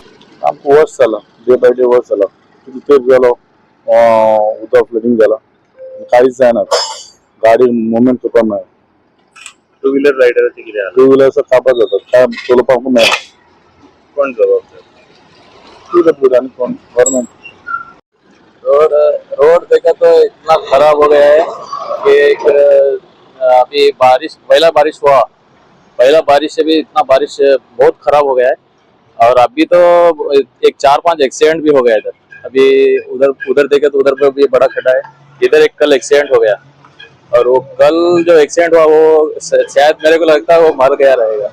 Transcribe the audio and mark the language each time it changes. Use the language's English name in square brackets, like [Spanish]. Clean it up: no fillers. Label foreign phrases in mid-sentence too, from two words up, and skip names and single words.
[Konkani] आमकां वर्स जाला [English] day by day [Konkani] वर्स जाला रिपेर जालो उदक फ्लडिंग जाला कांयच जायना गाडी मुवमेंट करपाक मेळना। 2 व्हीलर रायडराचे कितें आहा 2 व्हीलर्स काबार जातात काय चलोवपाक मेळना। कोण जबाबदार PWD आनी कोण गव्हर्नमेंट। [Hindi] रोड देखा तो इतना खराब हो गया है कि अभी पहला बारिश से भी इतना बारिश बहुत खराब हो गया है। और अभी तो एक 4-5 एक्सीडेंट भी हो गया इधर। अभी उधर देखे तो उधर पे भी बड़ा खड्डा है, इधर एक कल एक्सीडेंट हो गया, और वो कल जो एक्सीडेंट हुआ वो शायद मेरे को लगता है वो मर गया रहेगा।